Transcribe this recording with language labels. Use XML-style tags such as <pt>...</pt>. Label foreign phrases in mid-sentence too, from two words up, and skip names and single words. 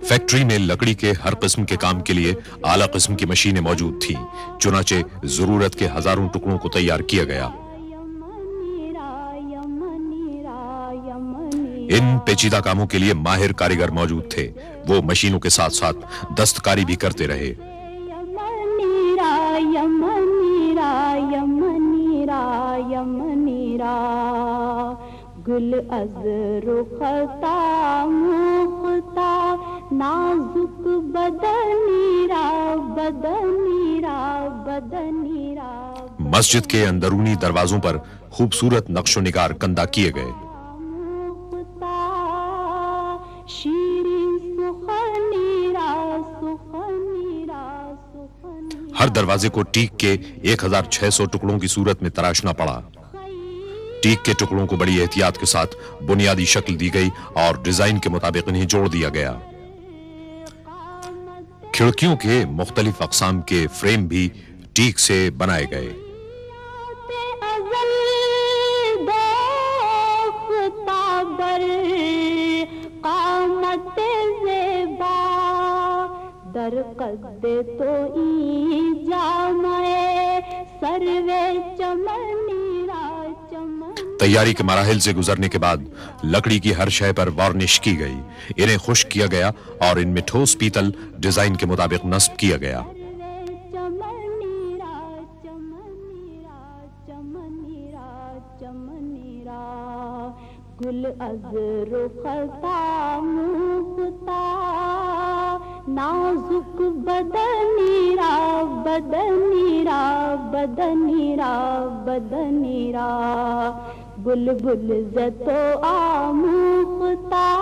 <ur>فیکٹری میں لکڑی کے ہر قسم کے کام کے لیے اعلیٰ قسم کی مشینیں موجود تھیں. چنانچہ ضرورت کے ہزاروں ٹکڑوں کو تیار کیا گیا. ان پیچیدہ کاموں کے لیے ماہر کاریگر موجود تھے. وہ مشینوں کے ساتھ ساتھ دستکاری بھی کرتے رہے.</ur> <fa>یمنی را یمنی را یمنی را یمنی را گل از رختا مختا نازک بدنی را بدنی را بدنی را.</fa> <ur>مسجد کے اندرونی دروازوں پر خوبصورت نقش و نگار کندہ کیے گئے. ہر دروازے کو ٹیک کے 1600 ٹکڑوں کی صورت میں تراشنا پڑا. ٹیک کے ٹکڑوں کو بڑی احتیاط کے ساتھ بنیادی شکل دی گئی اور ڈیزائن کے مطابق انہیں جوڑ دیا گیا. کھڑکیوں کے مختلف اقسام کے فریم بھی ٹیک سے بنائے گئے.</ur> <fa>در قد تو ای جامعے سروے چمنی را چمن.</fa> <ur>تیاری کے مراحل سے گزرنے کے بعد لکڑی کی ہر شے پر وارنش کی گئی. انہیں خشک کیا گیا اور ان میں ٹھوس پیتل ڈیزائن کے مطابق نصب کیا گیا.</ur> <fa>چمنی را چمنی را چمنی را چمنی را گل از رختا مختا نازک بدنی را بدنی را بدنی را بدنی را بلبل زتو آموختا</fa>